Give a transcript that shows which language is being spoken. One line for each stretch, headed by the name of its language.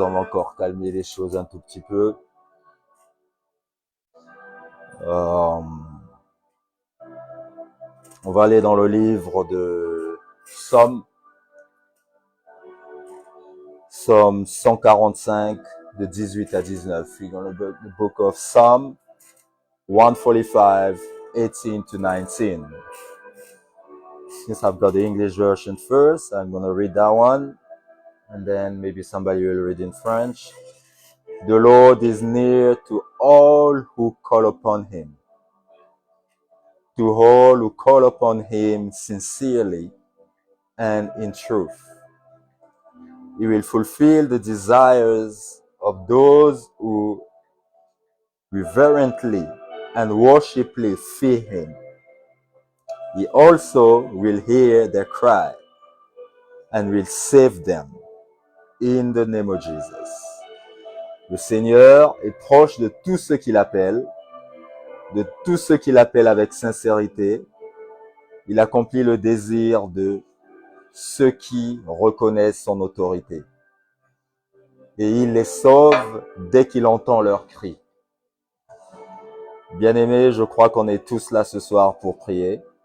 French: On va encore calmer les choses un tout petit peu. On va aller dans le livre de Psaume 145 de 18 à 19.
English: We're going to the book of Psalm 145, 18 to 19. Since I've got the English version first, I'm going to read that one, and then maybe somebody will read in French. The Lord is near to all who call upon him, to all who call upon him sincerely and in truth. He will fulfill the desires of those who reverently and worshipfully fear him. He also will hear their cry and will save them in the name of Jesus.
French: Le Seigneur est proche de tous ceux qui l'appellent, de tous ceux qui l'appellent avec sincérité. Il accomplit le désir de ceux qui reconnaissent son autorité. Et il les sauve dès qu'il entend leurs cris. Bien-aimés, je crois qu'on est tous là ce soir pour prier.